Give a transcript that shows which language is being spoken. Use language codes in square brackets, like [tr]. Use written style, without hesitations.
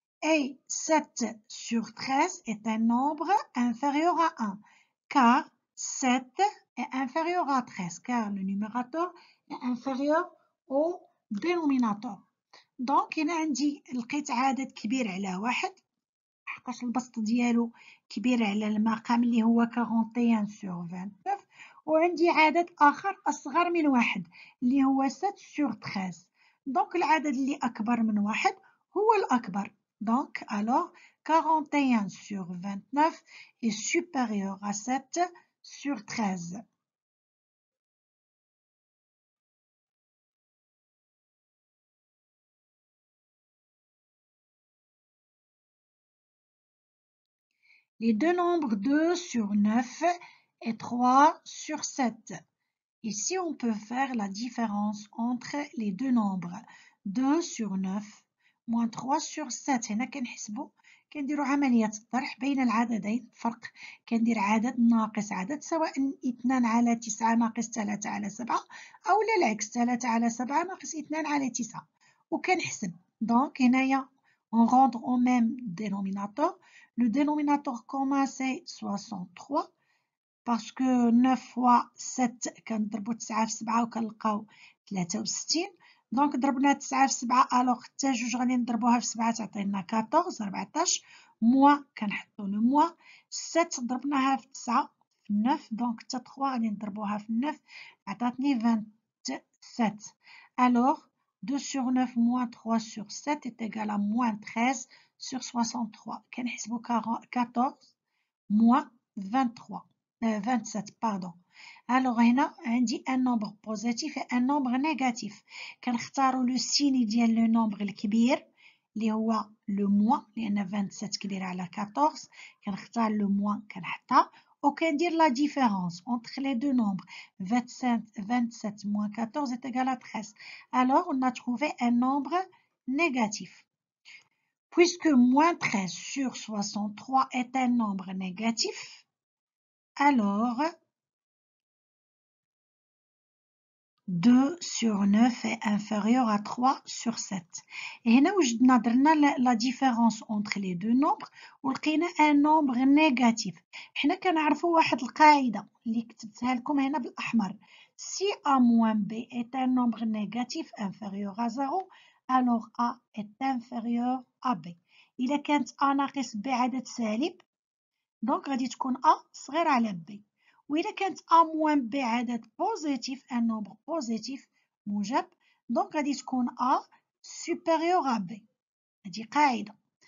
[fr] Et 7 sur 13 est un nombre inférieur à 1 car 7 est inférieur à 13 car le numérateur est inférieur au dénominateur. [ar] Donc هنا عندي لقيت عدد كبير على واحد حقاش البسط ديالو كبير على المقام اللي هو [fr] 41 sur 29 [ar] وعندي عدد آخر أصغر من واحد اللي هو [fr] 7 sur 13. [ar] دونك العدد اللي أكبر من واحد هو الأكبر. [fr] دونك alors 41 sur 29 est supérieur à 7 sur 13. Les deux nombres 2 sur 9 et 3 sur 7. Ici, on peut faire la différence entre les deux nombres. 2 sur 9 moins 3 sur 7. [ar] هنا كنحسبوا كنديروا عملية الطرح بين العددين. فرق كندير عدد ناقص عدد سواء 2 على 9 ناقص 3 على 7 أو العكس 3 على 7 ناقص 2 على 9 وكنحسب. دونك هنايا [fr] on rentre au même dénominateur. Le dénominateur commun c'est 63. parce que 9 fois 7 [ar] كنضربو 9 في 7 وكنلقاو 63. دونك ضربنا 9 في 7 الوغ حتى جوج غادي نضربوها في 7 تعطينا 14 14 موا كنحطو لو موا 7 ضربناها في 9 في 9 دونك حتى 3 غادي نضربوها في 9 عطاتني 27. [fr] الوغ 2 sur 9 moins 3 sur 7 est égal à moins 13 sur 63. [ar] كنحسبو 14 [fr] moins [ar] 23. [fr] 27 pardon. Alors [ar] هنا عندي [fr] un nombre positif et un nombre négatif. [ar] كنختاروا [fr] لو سيني [ar] ديال [fr] لو نومبر [ar] الكبير اللي هو [fr] لو موان [ar] لان 27 كبير على 14. كنختار [fr] لو موان [ar] كنحطها وكندير [fr] لا ديفيرونس entre les deux nombres. 27 moins 14 est égal à 13. Alors on a trouvé un nombre négatif. Puisque moins 13 sur 63 est un nombre négatif, alors 2 sur 9 est inférieur à 3 sur 7. Et [ar] هنا وجدنا درنا [fr] la différence entre les deux nombres [ar] ولقينا [fr] un nombre négatif. [ar] حنا كنعرفوا واحد القاعدة اللي كتبتها لكم هنا بالأحمر. [fr] Si A moins B est un nombre négatif inférieur à 0, alors A est inférieur à B. [ar] إذا كانت A ناقص B عدد سالب دونك غادي تكون A صغير على B. وإذا كانت [fr] A moins B [ar] عدد بوزيتيف [fr] ان نومبر بوزيتيف [ar] موجب دونك غادي تكون [fr] A supérieur à B. [ar] هذه قاعدة.